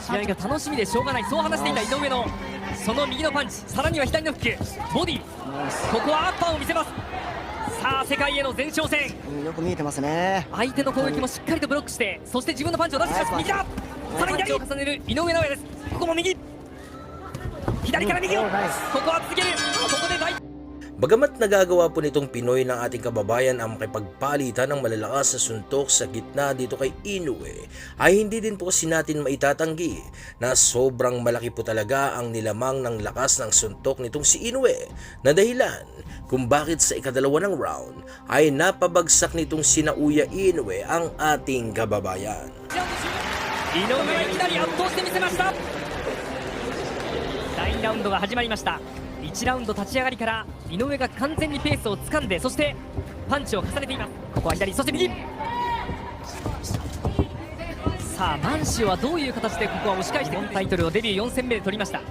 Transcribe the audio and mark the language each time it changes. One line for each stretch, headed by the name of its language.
Japanese: 試合が楽しみでしょうがない、そう話していた井上のその右のパンチ、さらには左のフックボディ、ここはアッパーを見せます。さあ世界への前哨戦、よく見えてますね。相手の攻撃もしっかりとブロックして、そして自分のパンチを出してきます。右だ、さらに左を重ねる井上尚弥です。ここも右、左から右を、ここは続ける。ここで大
Filipino: Bagamat nagagawa po nitong Pinoy ng ating kababayan ang makipagpalitan ng malalakas na suntok sa gitna dito kay Inoue, ay hindi din po kasi natin maitatanggi na sobrang malaki po talaga ang nilamang ng lakas ng suntok nitong si Inoue na dahilan kung bakit sa ikadalawa ng round ay napabagsak nitong sina Uya Inoue ang ating kababayan.
Japanese: 井上はいきなり圧倒してみせました。第2ラウンドが始まりました。1ラウンド立ち上がりから井上が完全にペースを掴んで、そしてパンチを重ねています。ここは左、そして右。さあマンシオはどういう形でここは押し返してタイトルをデビュー4戦目で取りました。